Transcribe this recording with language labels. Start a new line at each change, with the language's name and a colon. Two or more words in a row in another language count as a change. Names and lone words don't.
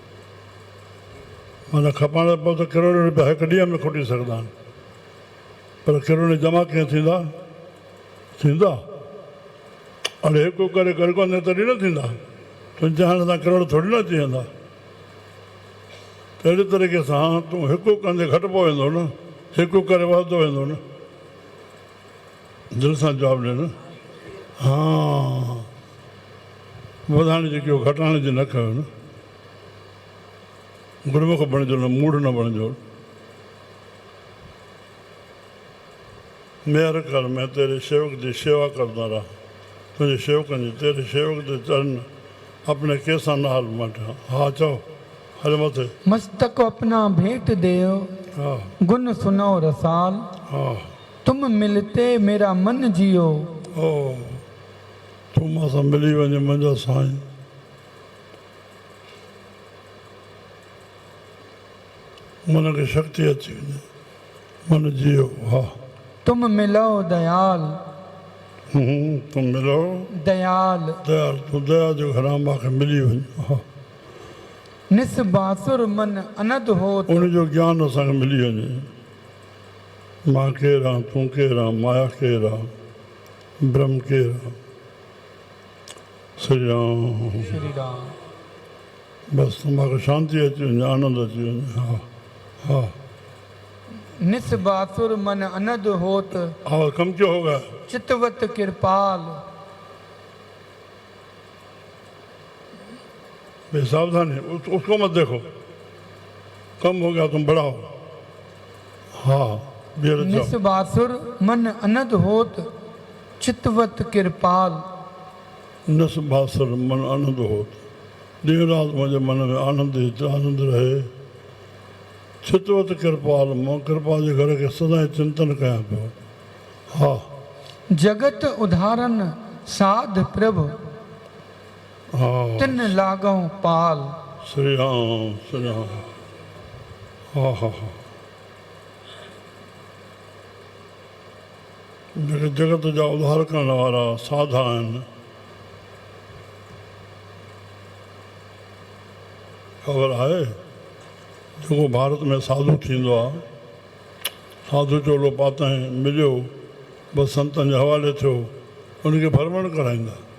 Sindhi: माना खपाइण ते पोइ त करोड़ रुपया हिकु ॾींहं में खुटी सघंदा आहिनि पर करोड़ जमा कीअं थींदा अड़े हिकु करे कर कोन्हे तॾहिं न थींदा तुंहिंजे हाणे सां करोड़ थोरी न अची वेंदा अहिड़े तरीक़े सां तूं हिकु कंदे घटिजो वेंदो न हिकु करे वधंदो वेंदो न दिलि सां जवाबु ॾिए न हा वधाइण जी कयो घटाइण जी न कयो न गुरमुख बणिजो न मूड़ न बणिजो
Hindi: मेहर कर मैं तेरे सेवक की सेवा करता रहा
Sindhi: तुझे सेवकनि जी
Hindi: तेरे सेवक के चरण अपने केसा नाल मट
Sindhi: हा चओ हल मथे
Punjabi: ਮਸਤਕ ਅਪਨਾ ਭੇਟ ਦੇਵ हा ਗੁਣ ਸੁਨੋ ਰਸਾਲ हा ਤੁਮ ਮਿਲਤੇ ਮੇਰਾ ਮਨ ਜੀਓ
Sindhi: ओ तूं मां सां मिली वञे मुंहिंजो साईं मन खे शक्ति अची वञे मन जियो हा
Punjabi: ਤੁਮ ਮਿਲੋ ਦਇਆਲ ਤੁਮ ਮਿਲੋ दयाल
Sindhi: दयाल तूं दया जो घरां मूंखे मिली वञ हा
Punjabi: ਨਿਸ ਬਾਸੁਰ ਮਨ ਅਨਦ ਹੋਤ
Sindhi: उनजो ज्ञान असांखे मिली वञे मां केरु आहियां तूं केरु आहीं माया केरु आहे ब्रह्म केरु आहे श्री राम श्री राम बसि मूंखे शांति अची वञे आनंद अची वञे हा हा
Punjabi: ਨਿਸ ਬਾਸੁਰ ਮਨ ਅਨਦ ਹੋਤ
Hindi: आवाज कम क्यों होगा
Punjabi: ਚਿਤਵਤ ਕ੍ਰਿਪਾਲ
Hindi: बेसावधानी उसको मत देखो कम हो गया तुम बढ़ाओ हाँ बेरत
Punjabi: निस
Hindi: जाओ
Punjabi: ਬਾਸੁਰ ਮਨ ਅਨਦ ਹੋਤ ਚਿਤਵਤ ਕ੍ਰਿਪਾਲ ਨਸ ਬਾਸਰ ਮਨ ਆਨੰਦ ਹੋ
Hindi: दिन रात मुझे मन में आनंद ही आनंद रहे
Punjabi: ਚਿਤਵਤ ਕ੍ਰਿਪਾਲ
Sindhi: मां कृपा जे घर के सदा चिंतन कया पियो हाँ
Punjabi: ਜਗਤ ਉਦਾਹਰਣ ਸਾਧ ਪ੍ਰਭੂ हाँ ਤਿਨ ਲਾਗੋ ਪਾਲ
Sindhi: श्री राम हाँ हाँ हाँ जेके जगत जा उधार करण वारा साधा आहिनि ख़बर आहे जेको भारत में साधु थींदो आहे साधु चोलो पातई मिलियो बसि संतनि जे हवाले थियो उनखे भरमण कराईंदा